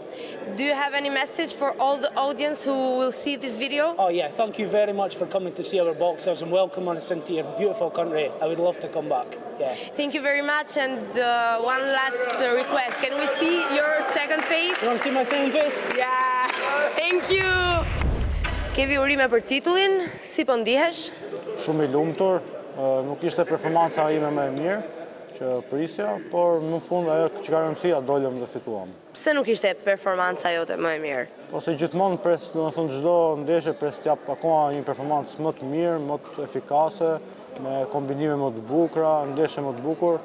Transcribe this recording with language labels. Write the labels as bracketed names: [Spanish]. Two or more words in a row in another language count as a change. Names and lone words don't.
[English] Do you have any message for all the audience who will see this video? Oh yeah, thank you very much for coming to see our boxers and welcome us into your beautiful country. I would love to come back. Yeah. Thank you very much, and one last request. Can we see your second face? You want to see my second face? Yeah, thank you. [Albanian] Kevi urime për titullin, si po ndihesh? Shumë i lumtur. Nuk ishte performanca ime më e mirë, që prisja, por në fund ajo që ka rëndësia dolëm dhe fituam. Pse nuk ishte performanca jote më e mirë? Ose gjithmonë pres, domethënë çdo ndeshje pres t'jap akoma një performancë më të mirë, më të efikase, me kombinime më të bukura, ndeshje më të bukur.